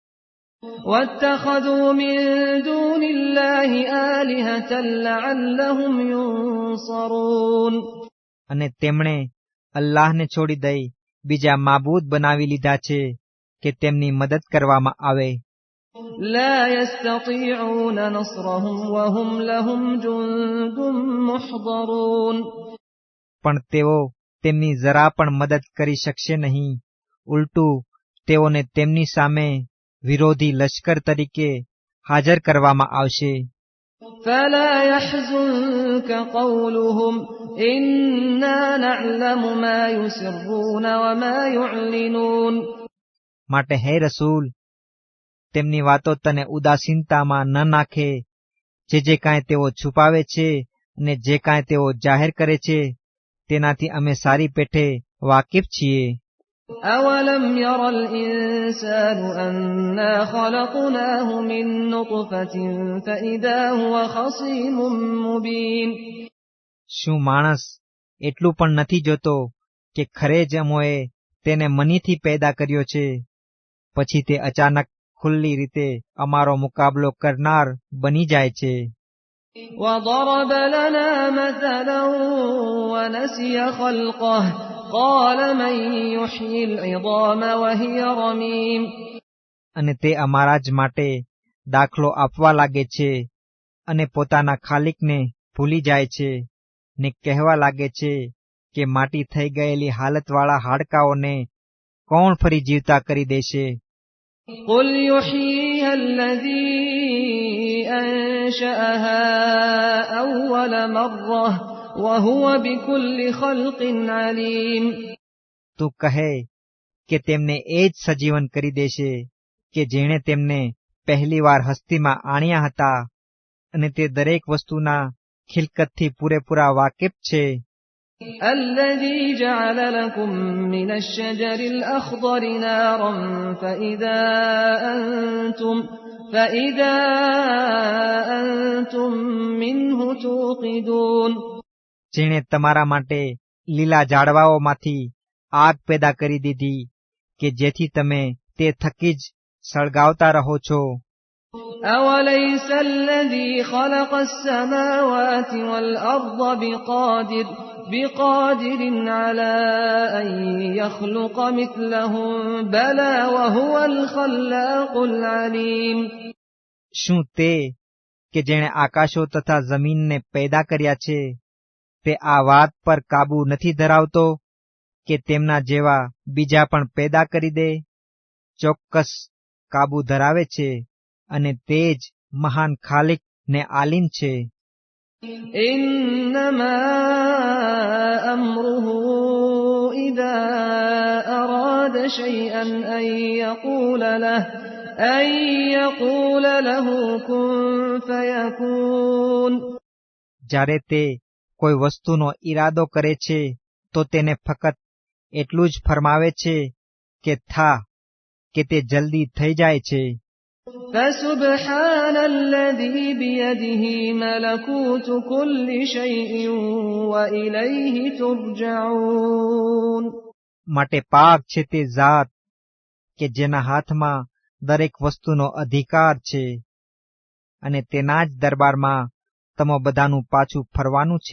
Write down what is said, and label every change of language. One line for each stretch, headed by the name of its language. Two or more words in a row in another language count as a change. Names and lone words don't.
Arabic: وَاتَّخَذُوا مِن دُونِ اللَّهِ آلِهَةً لَعَلَّهُمْ يُنصَرُونَ.
Gujarati: અને તેમણે અલ્લાહને છોડી દઈ બીજા માબૂદ બનાવી લીધા છે કે તેમની મદદ કરવામાં આવે.
Arabic: لَا يَسْتَطِيعُونَ نَصْرَهُمْ وَهُمْ لَهُمْ جُندٌ مُحْضَرُونَ.
Gujarati: પણ તેઓ તેમની જરા પણ મદદ કરી શકશે નહીં. ઉલટું તેઓને તેમની સામે વિરોધી લશ્કર તરીકે હાજર કરવામાં આવશે.
Arabic: فَلَا يَحْزُنكَ قَوْلُهُمْ إِنَّا نَعْلَمُ مَا يُسِرُّونَ وَمَا يُعْلِنُونَ.
Gujarati: માટે હે રસૂલ, તેમની વાતો તને ઉદાસીનતામાં ન નાખે. જે કાંઈ તેઓ છુપાવે છે અને જે કાંઈ તેઓ જાહેર કરે છે તેનાથી અમે સારી પેઠે વાકેફ છીએ.
Arabic: أَوَلَمْ يَرَ الْإِنسَانُ أَنَّا خَلَقْنَاهُ مِن نُّطْفَةٍ فَإِذَا هُوَ خَصِيمٌ مُّبِينٌ.
Gujarati: શું માણસ એટલું પણ નથી જોતો કે ખરે જ અમોએ તેને મનીથી પેદા કર્યો છે, પછી તે અચાનક ખુલ્લી રીતે અમારો મુકાબલો કરનાર બની જાય છે.
Arabic: وَضَرَبَ لَنَا مَثَلًا وَنَسِيَ خَلْقَهُ قَالَ مَن يُحْيِي الْعِظَامَ وَهِيَ رَمِيمٌ.
Gujarati: અને તે અમારા જ માટે દાખલો આપવા લાગે છે અને પોતાના ખાલિકને ભૂલી જાય છે ને કહેવા લાગે છે કે માટી થઈ ગયેલી હાલતવાળા હાડકાઓને કોણ ફરી જીવતા કરી દેશે?
Arabic: قُلْ يُحْيِيهَا الَّذِي أَنشَأَهَا أَوَّلَ مَرَّةٍ وَهُوَ بِكُلِّ خَلْقٍ عَلِيمٌ.
Gujarati: તું કહે કે તેમને એ જ સજીવન કરી દેશે કે જેણે તેમને પહેલીવાર હસ્તીમાં આણ્યા હતા અને તે દરેક વસ્તુના ખિલકતથી પૂરેપૂરા વાકેફ છે.
Arabic: الَّذِي جَعَلَ لَكُم مِّنَ الشَّجَرِ الْأَخْضَرِ نَارًا فَإِذَا أَنتُم مِّنْهُ تُوقِدُونَ.
Gujarati: જેણે તમારા માટે લીલા ઝાડવાઓમાંથી આગ પેદા કરી દીધી કે જેથી તમે તે થકી જ સળગાવતા રહો છો.
Arabic: أوليس الذي خلق السماوات والأرض بقادر على أن يخلق مثلهم بلى وهو الخلاق العليم.
Gujarati: શું તે કે જેણે આકાશો તથા જમીનને પેદા કર્યા છે તે આ વાત પર કાબુ નથી ધરાવતો કે તેમના જેવા બીજા પણ પેદા કરી દે? ચોક્કસ કાબુ ધરાવે છે અને તે જ મહાન ખાલિક ને આલિમ છે.
Arabic: إنما أمره إذا أراد شيئا أن يقول له كن فيكون.
Gujarati: જ્યારે તે કોઈ વસ્તુનો ઈરાદો કરે છે તો તેને ફક્ત એટલું જ ફરમાવે છે કે થા, કે તે જલ્દી થઈ જાય છે.
Arabic: فسبحان الذي بيده ملكوت كل شيء وإليه ترجعون.
Gujarati: માટે પાક છે તે ઝાત કે જેના હાથમાં દરેક વસ્તુનો અધિકાર છે અને તેના જ દરબારમાં તમો બધાનું પાછું ફરવાનું છે.